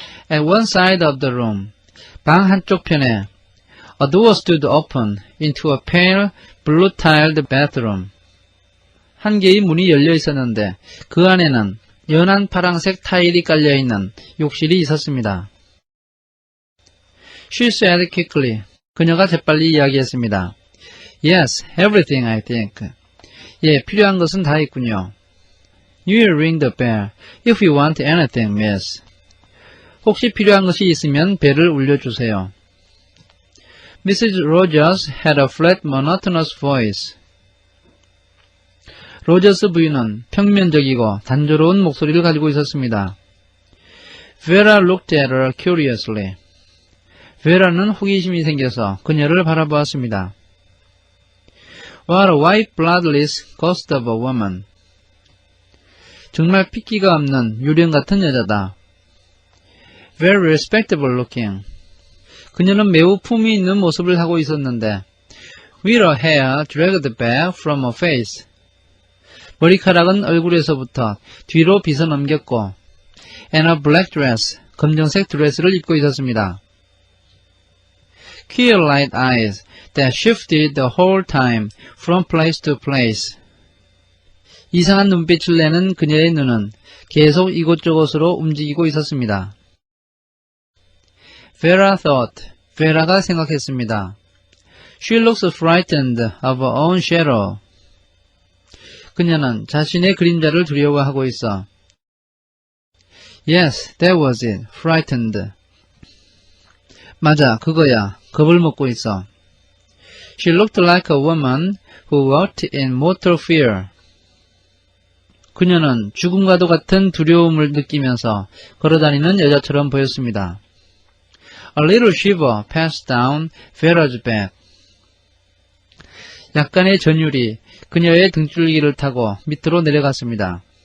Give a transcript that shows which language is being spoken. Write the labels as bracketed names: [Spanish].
[English] At one side of the room, [Korean] 방 한쪽 편에, [English] a door stood open into a pale blue-tiled bathroom. [Korean] 한 개의 문이 열려 있었는데 그 안에는 연한 파랑색 타일이 깔려있는 욕실이 있었습니다. [English] She said quickly. [Korean] 그녀가 재빨리 이야기했습니다. [English] Yes, everything I think. [Korean] 예, 필요한 것은 다 있군요. [English] You will ring the bell if you want anything, miss. [Korean] 혹시 필요한 것이 있으면 벨을 울려주세요. [English] Mrs. Rogers had a flat, monotonous voice. [Korean] 로저스 부인은 평면적이고 단조로운 목소리를 가지고 있었습니다. [English] Vera looked at her curiously. [Korean] 베라는 호기심이 생겨서 그녀를 바라보았습니다. [English] What a white, bloodless ghost of a woman. [Korean] 정말 핏기가 없는 유령 같은 여자다. [English] Very respectable looking. [Korean] 그녀는 매우 품위 있는 모습을 하고 있었는데, [English] with her hair dragged back from her face. [Korean] 머리카락은 얼굴에서부터 뒤로 빗어 넘겼고, [English] and a black dress, [Korean] 검정색 드레스를 입고 있었습니다. [English] Queer light eyes that shifted the whole time from place to place. [Korean] 이상한 눈빛을 내는 그녀의 눈은 계속 이곳저곳으로 움직이고 있었습니다. [English] Vera thought. [Korean] 베라가 생각했습니다. [English] She looks frightened of her own shadow. [Korean] 그녀는 자신의 그림자를 두려워하고 있어. [English] Yes, that was it. Frightened. [Korean] 맞아, 그거야. 겁을 먹고 있어. [English] She looked like a woman who walked in mortal fear. [Korean] 그녀는 죽음과도 같은 두려움을 느끼면서 걸어다니는 여자처럼 보였습니다. [English] A little shiver passed down Vera's back. [Korean] 약간의 전율이 그녀의 등줄기를 타고 밑으로 내려갔습니다.